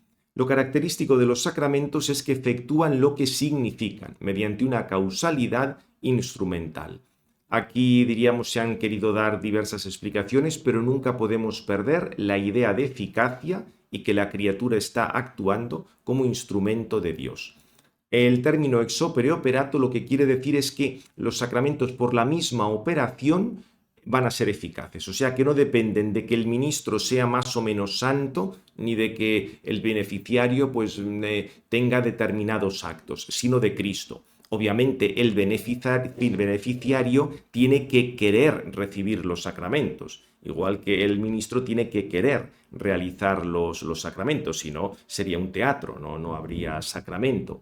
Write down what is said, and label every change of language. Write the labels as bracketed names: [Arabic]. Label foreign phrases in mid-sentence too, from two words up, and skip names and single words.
[Spanish] Lo característico de los sacramentos es que efectúan lo que significan, mediante una causalidad instrumental. Aquí, diríamos, se han querido dar diversas explicaciones, pero nunca podemos perder la idea de eficacia y que la criatura está actuando como instrumento de Dios. El término [Latin] ex opere operato [Spanish] lo que quiere decir es que los sacramentos por la misma operación van a ser eficaces, o sea que no dependen de que el ministro sea más o menos santo ni de que el beneficiario pues tenga determinados actos, sino de Cristo. Obviamente el beneficiario tiene que querer recibir los sacramentos, igual que el ministro tiene que querer realizar los sacramentos, si no sería un teatro, no habría sacramento.